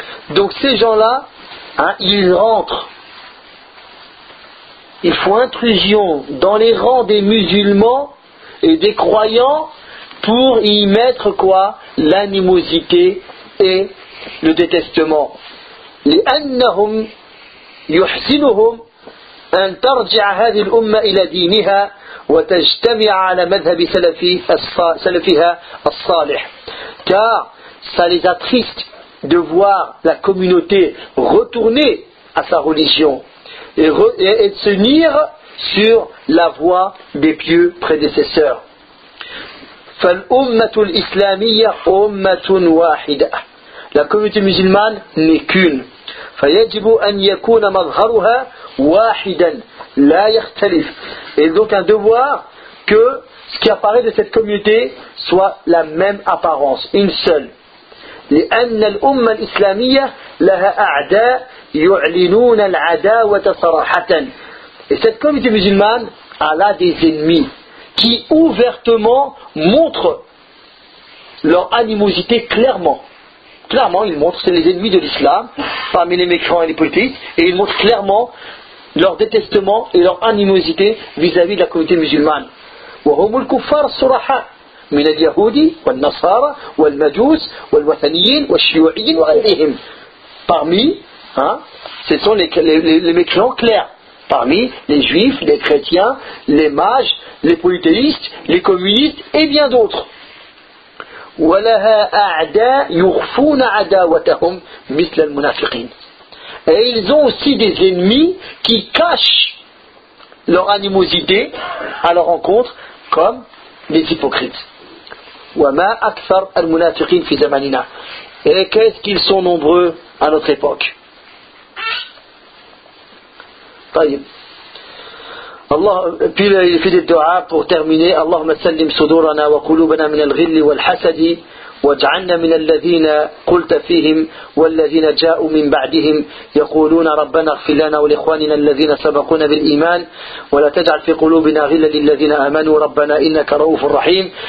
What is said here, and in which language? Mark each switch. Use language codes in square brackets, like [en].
[fr] Donc ces gens-là, ils rentrent. Il faut intrusion dans les rangs des musulmans et des croyants pour y mettre quoi ? L'animosité et le détestement. [ar] لأنهم يحسنهم أن ترجع هذه الأمة إلى دينها وتجتمع على مذهب سلفها الصالح. [fr] Car ça les attriste de voir la communauté retourner à sa religion. Et de s'unir sur la voie des pieux prédécesseurs. [ar] فَالْأُمَّةُ الْإِسْلَامِيَّةُ أُمَّةٌ وَاحِدَةٌ. [fr] La communauté musulmane n'est qu'une. [ar] فَيَجِبُ أَنْ يَكُونَ مَظْهَرُهَا وَاحِدًا لَا يَخْتَلِفُ. [fr] Et donc un devoir que ce qui apparaît de cette communauté soit la même apparence, une seule. [ar] لِأَنَّ الْأُمَّةُ الْإِسْلَامِيَّةُ لَهَا أَعْدَاءُ يعلنون العداوة صراحة. [fr] Et cette communauté musulmane a là des ennemis qui ouvertement montrent leur animosité clairement. Clairement, ils montrent, c'est les ennemis de l'islam, parmi les mécréants et les polythéistes, et ils montrent clairement leur détestement et leur animosité vis-à-vis de la communauté musulmane. [ar] وهم الكفار صراحة من اليهود والنصارى والمجوس والوثنيين والشيوعيين وغيرهم. [fr] Parmi ce sont les mécréants clairs, parmi les juifs, les chrétiens, les mages, les polythéistes, les communistes et bien d'autres. Et ils ont aussi des ennemis qui cachent leur animosité à leur encontre, comme les hypocrites. Et qu'est-ce qu'ils sont nombreux à notre époque? [ar] الله بلا يفيد الدعاء بورتيرميني اللهم سلم صدورنا وقلوبنا من الغل والحسد واجعلنا من الذين قلت فيهم والذين جاءوا من بعدهم يقولون ربنا اغفر لنا ولإخواننا الذين سبقونا بالإيمان ولا تجعل في قلوبنا غلا للذين آمنوا ربنا إنك رؤوف رحيم.